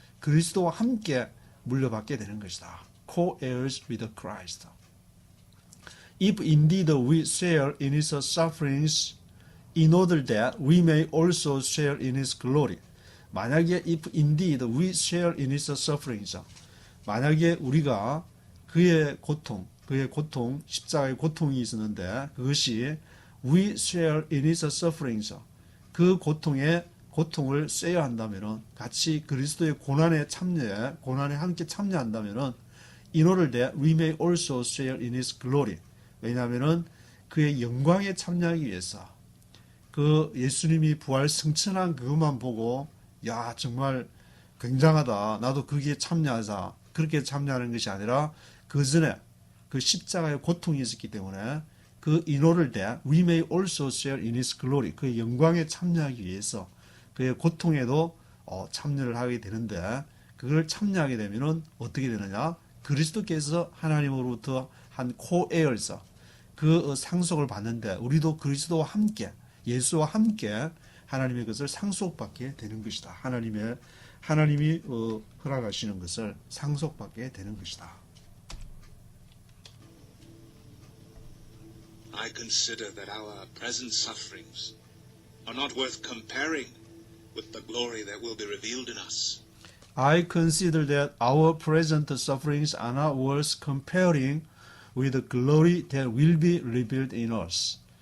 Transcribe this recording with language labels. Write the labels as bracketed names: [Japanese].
[Korean] 그리스도와 함께 물려받게 되는 것이다. [English] Co-heirs with Christ. If indeed we share in his sufferings, in order that we may also share in his glory. [Korean] 만약에 [English] if indeed we share in his sufferings, [Korean] 만약에 우리가 그의 고통, 십자가의 고통이 있었는데 그것이 [English] we share in his sufferings, [Korean] 그 고통을 쉐어 한다면은, 같이 그리스도의 고난에 함께 참여한다면은, [English] in order that we may also share in his glory. [Korean] 왜냐하면은 그의 영광에 참여하기 위해서, 그 예수님이 부활 승천한 그것만 보고 야 정말 굉장하다, 나도 거기에 참여하자, 그렇게 참여하는 것이 아니라 그 전에 그 십자가의 고통이 있었기 때문에 그 [English] in order that we may also share in his glory, [Korean] 그의 영광에 참여하기 위해서 그의 고통에도 참여를 하게 되는데, 그걸 참여하게 되면은 어떻게 되느냐? 그리스도께서 하나님으로부터 한 co-heirs, 그 상속을 받는데 우리도 그리스도와 함께, 예수와 함께 하나님의 것을 상속받게 되는 것이다. 하나님이 허락하시는 것을 상속받게 되는 것이다. [English] I consider that our present sufferings are not worth comparing with the glory that will be revealed in us. I consider that our present sufferings are not worth comparing with the glory that will be revealed in us.